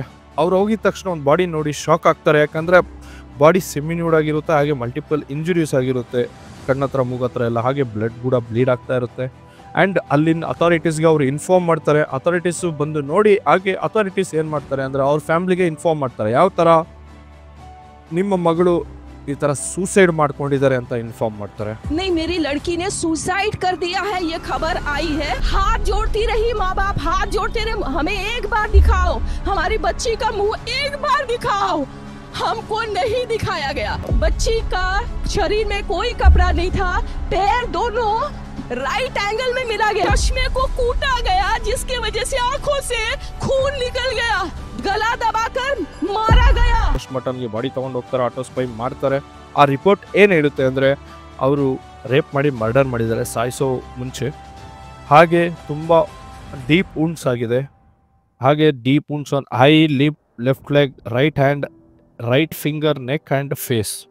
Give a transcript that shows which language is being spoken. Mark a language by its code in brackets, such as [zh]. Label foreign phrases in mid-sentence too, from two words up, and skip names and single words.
[kn] ಅವ್ರು ಹೋಗಿದ ತಕ್ಷಣ ಒಂದು ಬಾಡಿ ನೋಡಿ ಶಾಕ್ ಆಗ್ತಾರೆ. ಯಾಕಂದರೆ ಬಾಡಿ ಸೆಮಿನ್ಯೂಡ್ ಆಗಿರುತ್ತೆ, ಹಾಗೆ [en] multiple injuries [kn] ಆಗಿರುತ್ತೆ, ಕಣ್ಣತ್ರ ಮೂಗತ್ರ ಎಲ್ಲ, ಹಾಗೆ ಬ್ಲಡ್ ಕೂಡ ಬ್ಲೀಡ್ ಆಗ್ತಾ ಇರುತ್ತೆ. ಆ್ಯಂಡ್ ಅಲ್ಲಿನ ಅಥಾರಿಟೀಸ್ಗೆ ಅವರು ಇನ್ಫಾರ್ಮ್ ಮಾಡ್ತಾರೆ. ಅಥಾರಿಟೀಸು ಬಂದು ನೋಡಿ, ಹಾಗೆ ಅಥಾರಿಟೀಸ್ ಏನು ಮಾಡ್ತಾರೆ ಅಂದರೆ ಅವ್ರ ಫ್ಯಾಮ್ಲಿಗೆ ಇನ್ಫಾರ್ಮ್ ಮಾಡ್ತಾರೆ, ಯಾವ ಥರ ನಿಮ್ಮ ಮಗಳು ಈ ಥರ ಸೂಸೈಡ್ ಮಾಡ್ಕೊಂಡಿದ್ದಾರೆ ಅಂತ ಇನ್ಫಾರ್ಮ್ ಮಾಡ್ತಾರೆ. [hi] नहीं, मेरी लड़की ने सुसाइड कर दिया है, ये खबर आई है। हाथ जोड़ती रही माँ बाप, हाथ जोड़ते रहे, हमें एक बार दिखाओ, हमारी बच्ची का मुंह एक बार दिखाओ। हमको नहीं दिखाया गया। बच्ची का शरीर में कोई कपड़ा नहीं था, पैर दोनों [en] right angle [hi] में मिला गया, चश्मे को कूटा गया जिसकी वजह से आंखों से खून निकल गया, गला दबाकर मारा गया। [kn] ಮಟನ್ಗೆ ಬಾಡಿ ತೊಗೊಂಡು ಹೋಗ್ತಾರೆ, ಆಟೋ ಸ್ಪೈ ಮಾಡ್ತಾರೆ. ಆ ರಿಪೋರ್ಟ್ ಏನು ಹೇಳುತ್ತೆ ಅಂದರೆ, ಅವರು ರೇಪ್ ಮಾಡಿ ಮರ್ಡರ್ ಮಾಡಿದ್ದಾರೆ ಸಾಯಿಸೋ ಮುಂಚೆ. ಹಾಗೆ ತುಂಬ [en] deep wounds [kn] ಆಗಿದೆ, ಹಾಗೆ [en] deep wounds on eye, lip, left leg, right hand, right finger, neck and face.